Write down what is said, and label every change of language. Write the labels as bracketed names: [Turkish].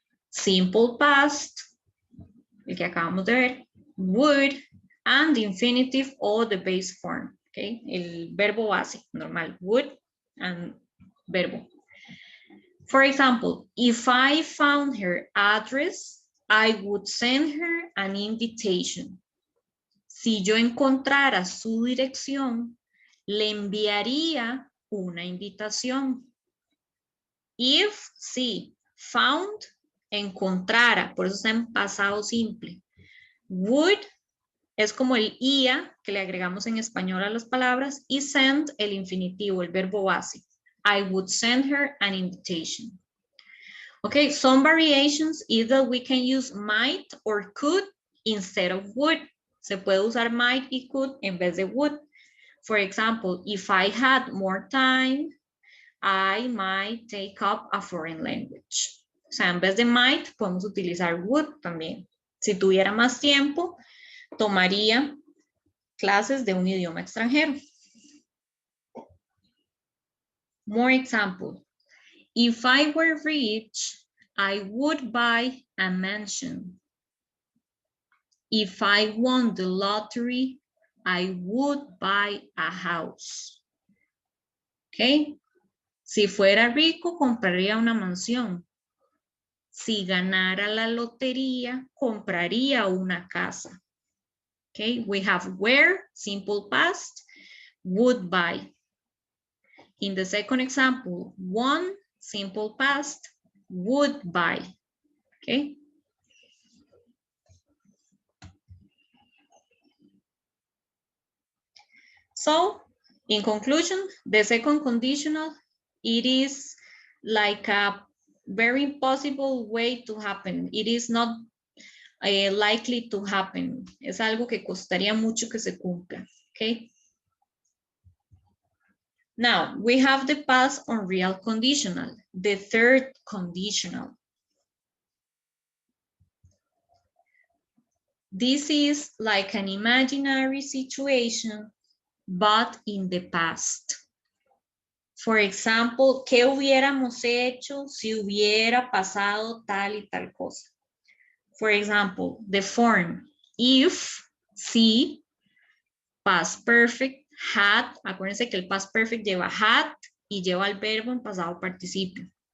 [English] Simple past, [Spanish] el que acabamos de ver, [English] would, and the infinitive or the base form, okay? [Spanish] El verbo base, normal, would and verbo. [English] For example, if I found her address, I would send her an invitation. [Spanish] Si yo encontrara su dirección, le enviaría una invitación. If, si, found, encontrara, por eso está en pasado simple. Would es como el ia que le agregamos en español a las palabras y send el infinitivo, el verbo base. [English] I would send her an invitation. Okay, some variations is that we can use might or could instead of would. [Spanish] Se puede usar might y could en vez de would. [English] For example, if I had more time, I might take up a foreign language. [Spanish] O sea, en vez de might, podemos utilizar would también. Si tuviera más tiempo, tomaría clases de un idioma extranjero. [English] More example. If I were rich, I would buy a mansion. If I won the lottery, I would buy a house. Okay. [Spanish] Si fuera rico, compraría una mansión. Si ganara la lotería, compraría una casa. [English] Okay, we have were, simple past, would buy. In the second example, won, simple past, would buy. Okay. So, in conclusion, the second conditional, it is like a very impossible way to happen. It is not likely to happen. [Spanish] Es algo que costaría mucho que se cumpla. Okay. [English] Now, we have the past unreal conditional, the third conditional. This is like an imaginary situation, but in the past. For example, [Spanish] ¿qué hubiéramos hecho si hubiera pasado tal y tal cosa? [English] For example, the form if, [Spanish] si, past perfect, had, acuérdense que el past perfect lleva had y lleva el verbo en pasado participio.